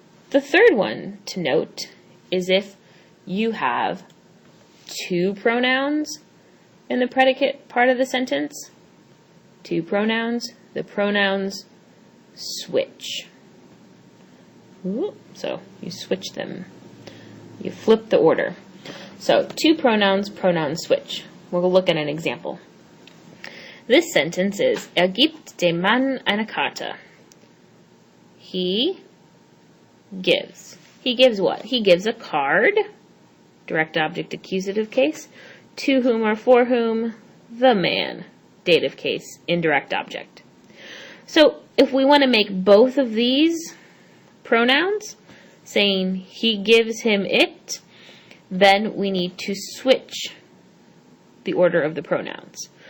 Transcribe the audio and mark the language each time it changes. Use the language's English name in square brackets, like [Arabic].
[English] The third one to note is if you have two pronouns in the predicate part of the sentence. Two pronouns, the pronouns switch. So you switch them. You flip the order. So two pronouns, pronoun switch. We'll look at an example. This sentence is, [German] gibt dem Mann eine Karte. [English] He gives. He gives what? He gives a card, direct object accusative case, to whom or for whom? The man, dative case, indirect object. So if we want to make both of these pronouns, saying he gives him it, then we need to switch the order of the pronouns.